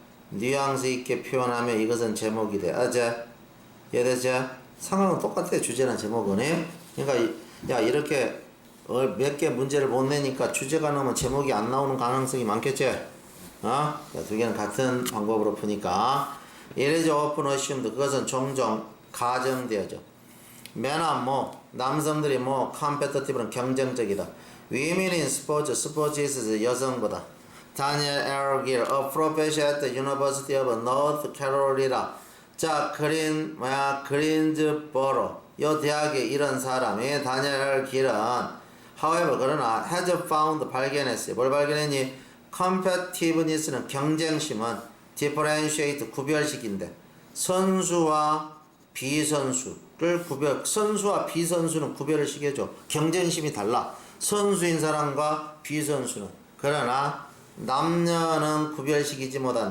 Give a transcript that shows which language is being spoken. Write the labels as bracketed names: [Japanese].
[Korean] 뉘앙스 있게 표현하면 이것은 제목이 돼. 알았지? 이해됐지? 상황은 똑같아. 주제나 제목은. 그러니까 야, 이렇게 몇 개 문제를 못 내니까 주제가 나오면 제목이 안 나오는 가능성이 많겠지? 두 개는 같은 방법으로 푸니까. [English] It is often assumed, [Korean] 그것은 종종 가정되어져. 맨은 남성들이 competitive는 경쟁적이다. [English] Women in sports, [Korean] 스포츠에 있어서 여성보다. [English] Daniel L. Gill, a professor at the University of North Carolina. [Korean] 자, 그린즈버로. 요 대학에 이런 사람이 다니엘 L. [English] Gill은 however [Korean] 그러나 [English] has found [Korean] 발견했어요. 뭘 발견했니? competitiveness는 경쟁심은 differentiate 구별식인데 선수와 비선수를 선수와 비선수는 구별을 시켜줘. 경쟁심이 달라. 선수인 사람과 비선수는. 그러나 남녀는 구별시키지 못한다.